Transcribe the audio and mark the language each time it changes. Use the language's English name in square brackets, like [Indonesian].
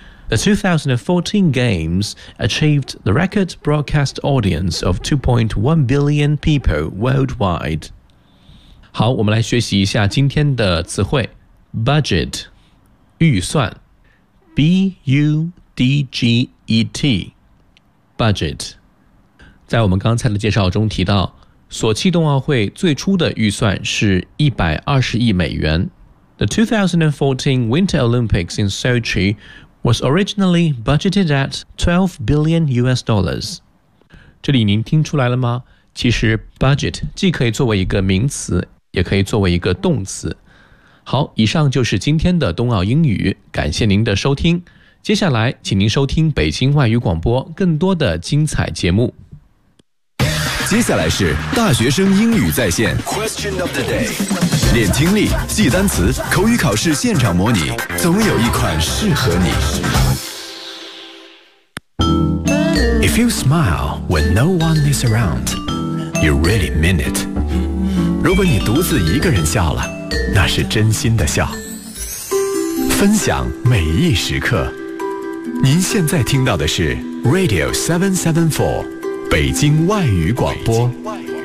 [English] The 2014 Games achieved the record broadcast audience of 2.1 billion people worldwide. [Chinese] 好，我们来学习一下今天的词汇。 [English] Budget, [Chinese] 预算。 [English] B-U-D-G-E-T, budget. [Chinese] 在我们刚才的介绍中提到，索契冬奥会最初的预算是120亿美元。 [English] The 2014 Winter Olympics in Sochi was originally budgeted at $12 billion. [Chinese] 这里您听出来了吗？其实 budget 既可以作为一个名词，也可以作为一个动词。好，以上就是今天的冬奥英语，感谢您的收听。接下来请您收听北京外语广播更多的精彩节目。接下来是大学生英语在线 [English] Question of the day， [Chinese] 练听力，记单词，口语考试现场模拟，总有一款适合你。 [English] If you smile when no one is around, you really mean it. [Chinese] 如果你独自一个人笑了，那是真心的笑。分享每一时刻，您现在听到的是 Radio 774，北京外语广播。北京外语广播。